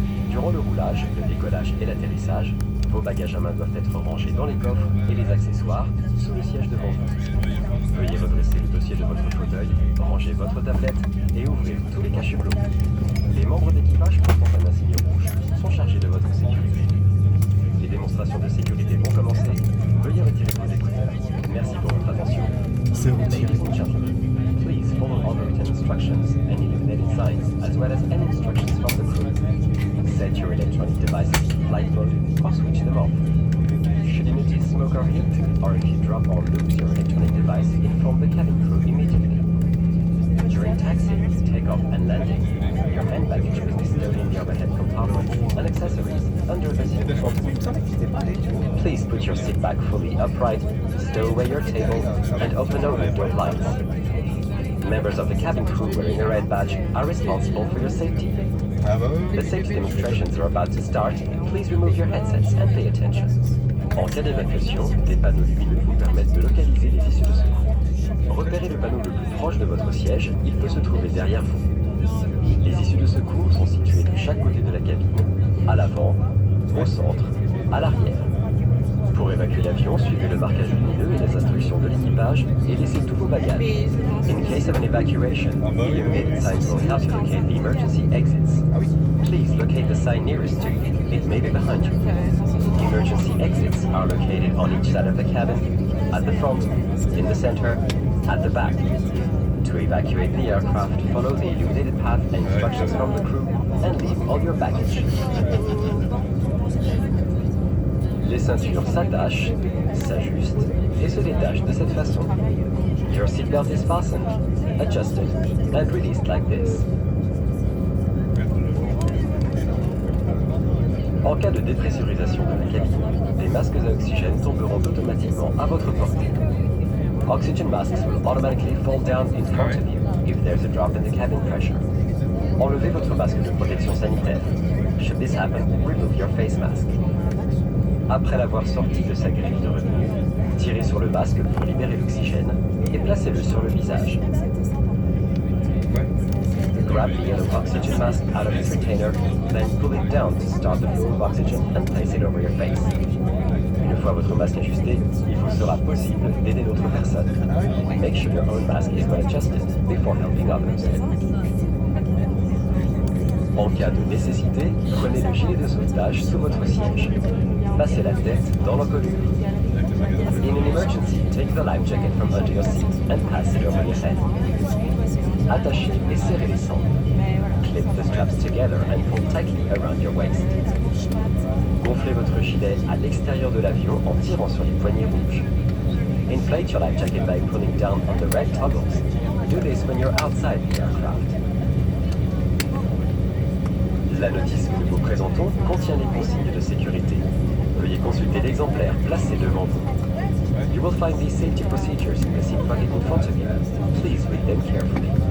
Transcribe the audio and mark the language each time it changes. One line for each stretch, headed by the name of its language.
French: Durant le roulage, le décollage et l'atterrissage, vos bagages à main doivent être rangés dans les coffres et les accessoires sous le siège devant vous. Veuillez redresser le dossier de votre fauteuil, ranger votre tablette et ouvrir tous les cachets-blots. Les membres d'équipage portant un insigne rouge sont chargés de votre sécurité. Les démonstrations de sécurité vont commencer. Veuillez retirer vos écouteurs. Merci pour votre attention.
English: Ladies and gentlemen, please follow all the written instructions and illuminated signs as well as any instructions from the crew. Set your electronic devices to flight mode or switch them off. Should you notice smoke or heat, or if you drop or lose your electronic device, inform the cabin crew immediately. During taxiing, takeoff and landing, your hand baggage will be stowed in the overhead compartment and accessories under the seat. Please put your seat back fully upright, stow away your table, and open all window blinds. Members of the cabin crew wearing a red badge are responsible for your safety. The safety demonstrations are about to start. Please remove your headsets and pay attention.
French: En cas d'évacuation, des panneaux lumineux vous permettent de localiser les issues de secours. Repérez le panneau le plus proche de votre siège, il peut se trouver derrière vous. Les issues de secours sont situées de chaque côté de la cabine, à l'avant, au centre, à l'arrière. Pour évacuer l'avion, suivez le marquage lumineux et les instructions de l'équipage et laissez tous vos bagages.
English: In case of an evacuation, the illuminated signs will help you locate the emergency exits. Please locate the sign nearest to you. It may be behind you. Emergency exits are located on each side of the cabin, at the front, in the center, at the back. To evacuate the aircraft, follow the illuminated path and instructions from the crew and leave all your baggage.
French: Les ceintures s'attachent, s'ajustent et se détachent de cette façon.
English: Your seatbelt is fastened, adjusted and released like this.
French: En cas de dépressurisation de la cabine, des masques à oxygène tomberont automatiquement à votre portée.
English: Oxygen masks will automatically fall down in front of you if there's a drop in the cabin pressure.
French: Enlevez votre masque de protection sanitaire.
English: Should this happen, remove your face mask.
French: Après l'avoir sorti de sa grille de retenue, tirez sur le masque pour libérer l'oxygène et placez-le sur le visage.
English: Grab the yellow oxygen mask out of its retainer, then pull it down to start the flow of oxygen and place it over your face.
French: Une fois votre masque ajusté, il vous sera possible d'aider d'autres personnes.
English: Make sure your own mask is well adjusted before helping others.
French: En cas de nécessité, prenez le gilet de sauvetage sous votre siège. Passez la tête dans l'encolure.
English: In an emergency, take the life jacket from under your seat and pass it over your head.
French: Attachez et serrez les sangles.
English: Clip the straps together and pull tightly around your waist.
French: Gonflez votre gilet à l'extérieur de l'avion en tirant sur les poignées rouges.
English: Inflate your life jacket by pulling down on the red toggles. Do this when you're outside the aircraft.
French: La notice que nous vous présentons contient les consignes de sécurité. Veuillez consulter l'exemplaire placé devant vous.
English: You will find these safety procedures in the seat pocket in front of you. Please read them carefully.